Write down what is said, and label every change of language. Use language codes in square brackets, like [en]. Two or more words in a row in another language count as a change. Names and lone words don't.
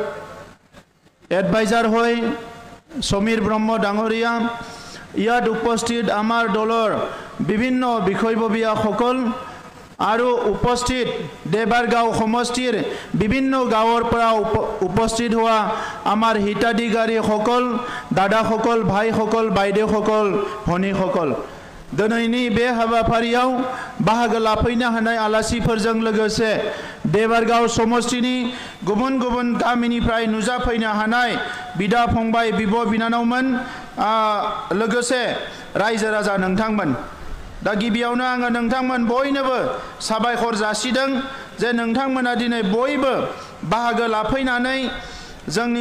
[as] এডভাইজাৰ হৈ সমীৰ ব্ৰহ্ম ডাঙৰীয়া ইয়াত উপস্থিত আমাৰ দলৰ বিভিন্ন বিষয়ববীয়াসকল আৰু উপস্থিত দেবাৰগাঁও সমষ্টিৰ বিভিন্ন গাঁৱৰ পৰা উপস্থিত হোৱা আমাৰ হিতাধিকাৰীসকল দাদাসকল ভাইসকল বাইদেউসকল ভনীসকল [brx] दिनैनि बे हाबाफारियाव बाहागो लाफैनो हानाय आलासिफोरजों लोगोसे देबारगांव समष्टिनि गुबुन गुबुन गामिनिफ्राय नुजाफैनो हानाय बिदा फंबाय बिब' बिनानावमोन लोगोसे रायजो राजा नोंथांमोन दा गिबियावनो आङो नोंथांमोन बयनोबो साबायखर जासिदों जे नोंथांमोना दिनै बयबो बाहागो लाफैनानै जोंनि